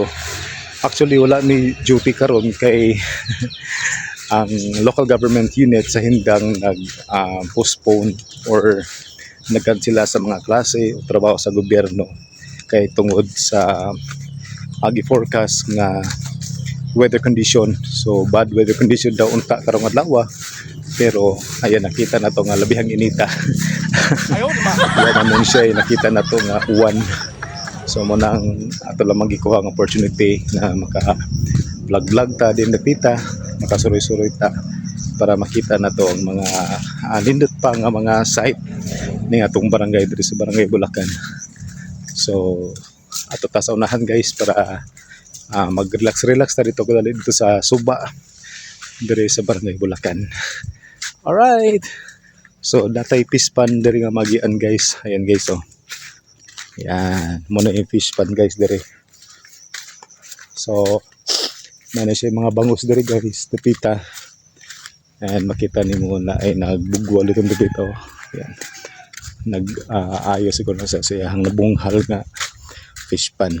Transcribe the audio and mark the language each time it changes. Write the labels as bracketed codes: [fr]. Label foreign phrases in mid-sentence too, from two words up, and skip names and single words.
[ceb] Actually wala ni duty karon kay ang local government unit sa hindang nag postpone or nagkansela sa mga klase o trabaho sa gobyerno kay tungod sa agi-forecast nga [en] weather condition. [ceb] So [en] bad weather condition [ceb] daw unta karong adlaw, pero ayan nakita na to nga labihang inita. Ayo di ba? Wala man siya nakita na to nga uwan. So mo nang ato lamang gikuha ang opportunity na maka vlog ta din Dapita, makasuroy-suroy ta para makita na to ang mga nindot pa nga mga site ni atong barangay diri sa barangay Bulacan. So ato ta sa unahan guys para mag-relax ta dito sa Suba diri sa barangay Bulacan. Alright, so datay [en] fish pond [ceb] diri nga magian guys. [tl] Ayan guys, oh yan muna yung fish pond guys diri. [ceb] So na siya mga bangus diri guys Dapita. And makita nimo na ay nagbugwal [tl] itong dito. [ceb] Yan. Ayos siguro sa siyang nabunghal nga [en] fish pan.